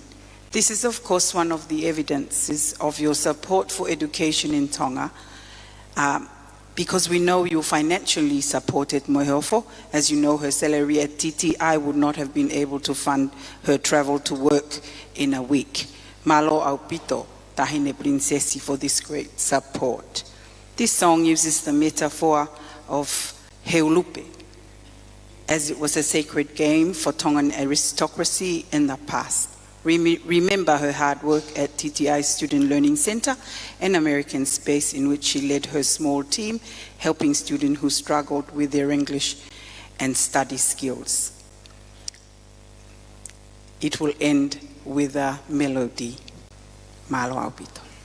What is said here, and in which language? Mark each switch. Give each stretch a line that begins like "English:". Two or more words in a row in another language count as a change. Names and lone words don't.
English: This is, of course, one of the evidences of your support for education in Tonga, because we know you financially supported Moheofo. As you know, her salary at TTI would not have been able to fund her travel to work in a week.
Tongan: Malo aupito, tahine princesi,
English: for this great support. This song uses the metaphor of Heulupe, as it was a sacred game for Tongan aristocracy in the past. Remember her hard work at TTI Student Learning Center, an American space in which she led her small team, helping students who struggled with their English and study skills. It will end with a melody.
Tongan: Malo aupito.